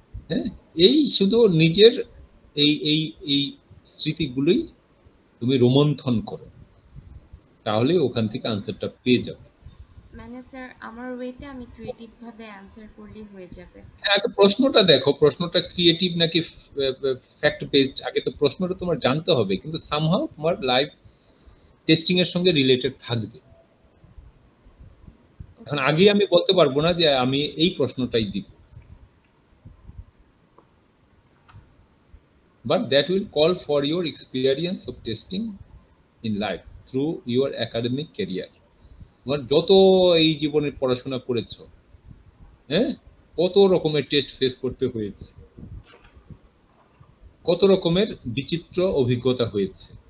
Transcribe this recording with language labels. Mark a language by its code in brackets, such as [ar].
[bn] হ্যাঁ, এই শুধু নিজের এই এই এই স্মৃতিগুলোই তুমি রোমন্থন করো, তাহলে ওখান থেকে আনসারটা পেয়ে যাবে। মানে স্যার আমার ওয়েতে আমি ক্রিয়েটিভ ভাবে অ্যানসার করলেই হয়ে যাবে। আগে প্রশ্নটা দেখো, প্রশ্নটা ক্রিয়েটিভ নাকি ফ্যাক্ট বেসড, আগে তো প্রশ্নটা তোমার জানতে হবে, কিন্তু সামহাও তোমার লাইভ টেস্টিং এর সঙ্গে রিলেটেড থাকবে। এখন আগে আমি বলতে পারবো না যে আমি এই প্রশ্নটাই দিব, [en] but that will call for your experience of testing in life through your academic career. [bn] তোমার যত এই জীবনে পড়াশোনা করেছো, হ্যাঁ, কত রকমের টেস্ট ফেস করতে হয়েছে, কত রকমের বিচিত্র অভিজ্ঞতা হয়েছে।